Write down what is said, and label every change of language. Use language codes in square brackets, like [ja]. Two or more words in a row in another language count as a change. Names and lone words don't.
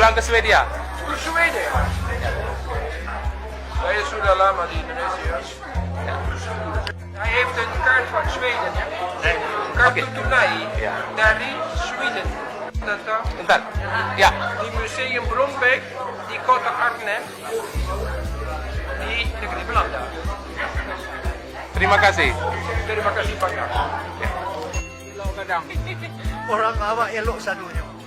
[id] Swedia. Zweden. Saya sudah lama di Indonesia. [nl] Hij heeft een kaart van Zweden, hè? [id] Kartu tunai dari Zweden. Tentang Bentar. Ya. di Museum Brombeek di kota Arnhem di negeri Belanda. Terima kasih. Terima kasih banyak. [min] Kadang orang awak elok sadunya.